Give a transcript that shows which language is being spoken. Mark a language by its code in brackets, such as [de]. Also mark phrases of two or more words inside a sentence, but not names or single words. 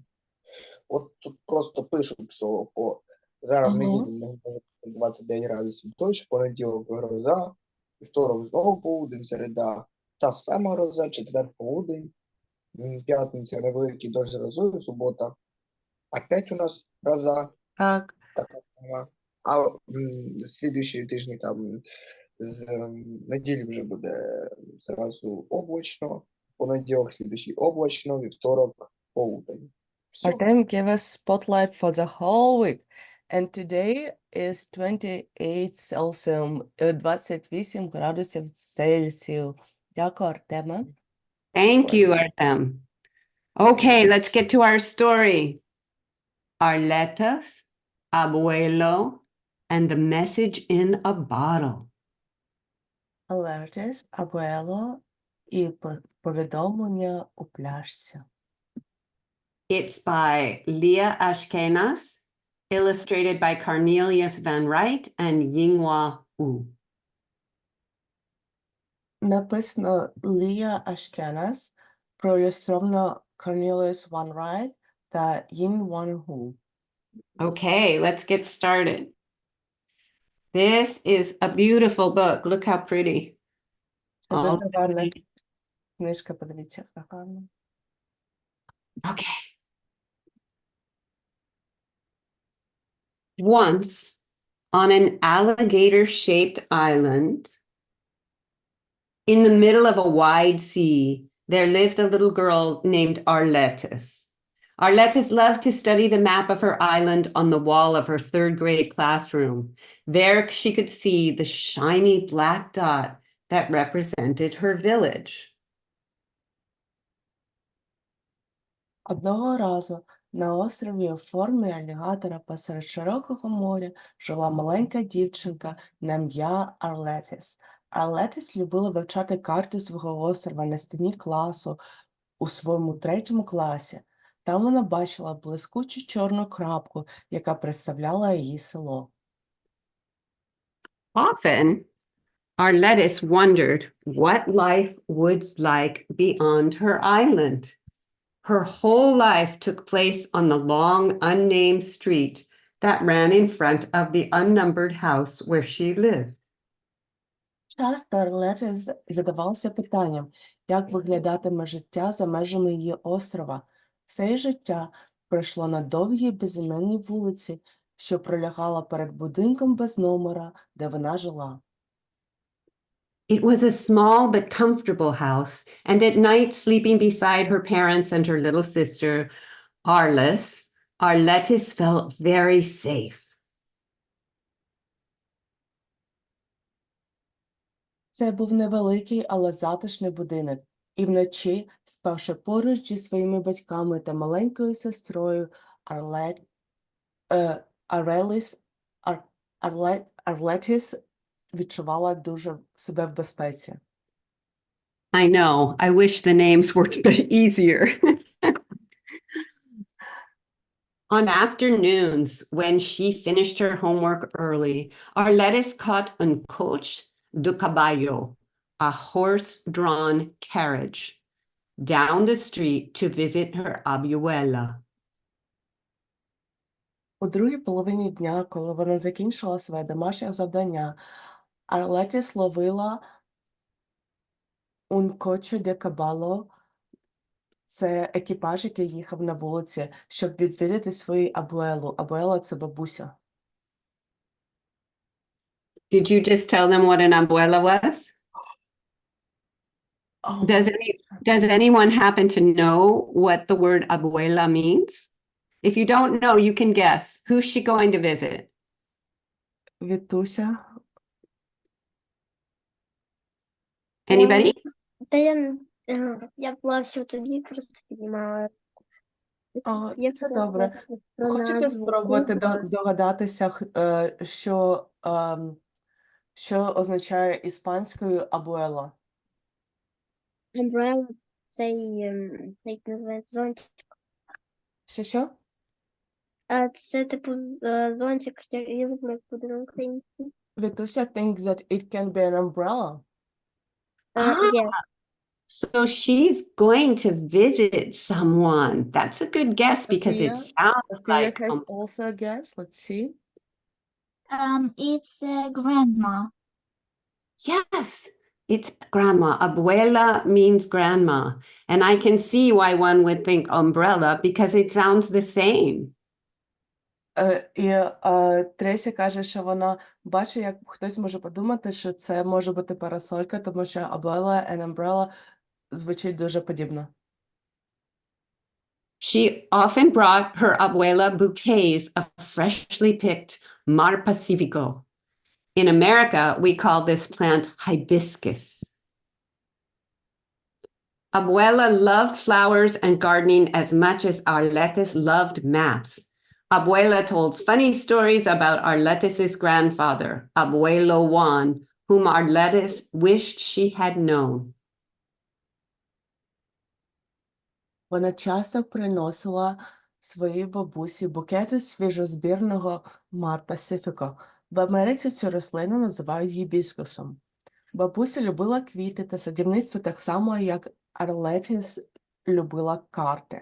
[uk] От тут просто пишуть, що зараз в неділю може бути 29 градусів дощ, понеділок гроза, вівторок знову полудень, середа та сама гроза, четвер полудень, п'ятниця невеликий дощ з грозою, субота опять у нас гроза. Так. Така сама. А слідуючі тижні там З неділі вже буде зразу облачно, понеділок, слідуючий облачно, вівторок полудень. Все. [en] Artem gave us spotlight for the whole week. And today is 28 Celsius, [uk] 28 градусів Цельсію. Дякую, Артеме. [en] Thank you, Artem. Okay, let's get to our story. Arletas, abuelo, and the message in a bottle. [uk] Alertis, Abuelo і повідомлення у пляшці. [en] It's by Leah Ashkenaz, illustrated by Cornelius Van Wright and Yinghua Wu. Написано Лія Ашкенас, проілюстровано Cornelius Van Wright та Yin Wan Hu. Okay, let's get started. This is a beautiful book. Look how pretty. [uk] Це [en] All [uk] дуже гарна книжка, подивіться, яка гарна. [en] Okay. Once, on an alligator-shaped island, in the middle of a wide sea, there lived a little girl named Arletas. Arletas loved to study the map of her island on the wall of her third-grade classroom. There she could see the shiny black dot that represented her village. [uk] Одного разу на острові у формі алігатора посеред широкого моря жила маленька дівчинка на ім'я Арлетіс. Арлетіс любила вивчати карти свого острова на стіні класу у своєму 3-му класі. Там вона бачила блискучу чорну крапку, яка представляла її село. [en] Often, Arletas wondered what life would like beyond her island. Her whole life took place on the long, unnamed street that ran in front of the unnumbered house where she lived. [uk] Часто Арлетіс задавалася питанням, як виглядатиме життя за межами її острова. Все її життя пройшло на довгій безіменній вулиці, що пролягала перед будинком без номера, де вона жила. [en] It was a small but comfortable house, and at night, sleeping beside her parents and her little sister, Arletas felt very safe. [uk] Це був невеликий, але затишний будинок. І вночі, спавши поруч зі своїми батьками та маленькою сестрою, Арлетіс відчувала дуже себе в безпеці. [en] I know, I wish the names were easier. On afternoons, when she finished her homework early, Arletas caught [es] un coche de caballo, [en] a horse-drawn carriage, down the street to visit her abuela. [uk] У другій половині дня, коли вона закінчила своє домашнє завдання, Арлетіс ловила [es] un coche de caballo. [uk] Це екіпаж, який їхав на вулиці, щоб відвідати свою абуелу. Абуела – це бабуся. [en] Did you just tell them what an abuela was? Oh, Does anyone happen to know what the word abuela means? If you don't know, you can guess. Who's she going to visit? [uk] Вітуся. [en] Anybody? [uk] Та я була всю тоді, просто піднімала. О, Я це хотіла добре. сказати про Хочете назву спробувати слова. здогадатися, що означає іспанською абуела? Umbrella – це як називається зонтик. Що? Це типу зонтик, я забула, як буде на українській. [en] Вітуся thinks that it can be an umbrella. [uk] Є. [en] So she's going to visit someone. That's a good guess because it sounds Sophia like has also a guess. Let's see. It's grandma. yes, it's grandma. Abuela means grandma. And I can see why one would think umbrella because it sounds the same. [uk] Тресі каже, що вона бачить, як хтось може подумати, що це може бути парасолька, тому що [en] umbrella and umbrella [uk] звучить дуже подібно. [en] She often brought her abuela bouquets of freshly picked Mar Pacifico. In America, we call this plant hibiscus. Abuela loved flowers and gardening as much as Arletes loved maps. Abuela told funny stories about Arletes' grandfather, Abuelo Juan, whom Arletes wished she had known. [uk] Вона часто приносила своїй бабусі букети свіжозбірного Мар Пасифіко. В Америці цю рослину називають гібіскусом. Бабуся любила квіти та садівництво так само, як Арлетіс любила карти.